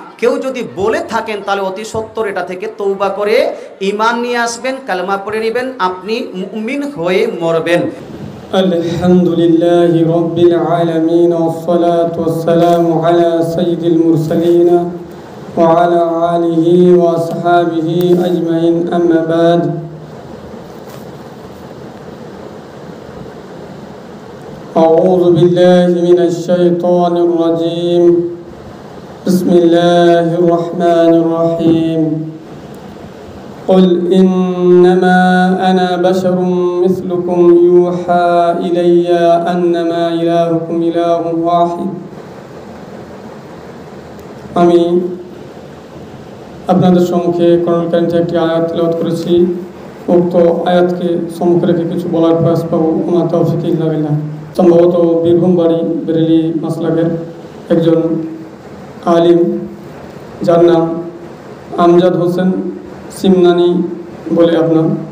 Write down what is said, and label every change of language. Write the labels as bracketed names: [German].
[Bangla] কেউ যদি বলে থাকেন তাহলে অতি সত্বর এটা থেকে তওবা করে ঈমান নিয়ে আসবেন, কালেমা পড়ে নেবেন, আপনি মুমিন হয়ে মরবেন। [Arabic] আলহামদুলিল্লাহি রাব্বিল আলামিন ওয়াসসালাতু ওয়াসসালামু আলা সাইয়্যিদিল মুরসালিন ওয়া আলা আলিহি ওয়া আসহাবিহি আজমাইন, আম্মা বাদ। أعوذ بالله من الشيطان الرجيم. بسم الله الرحمن الرحيم. قل إنما أنا بشر مثلكم يوحى إلي أنما إلهكم إله واحد. [Bangla] আমি আপনাদের সম্মুখে কোরআন কারীম থেকে একটি আয়াত তেলাওয়াত করেছি। উক্ত আয়াতকে সম্মুখে রেখে কিছু বলার প্রয়াস পাবো। আমার তৌফিক ইল্লা বিল্লাহ। সম্ভবত বীরভূম বাড়ি বেরেলি মাসলাকের একজন আলিম, যার নাম আমজাদ হোসেন সিমনানি বলে আপনার।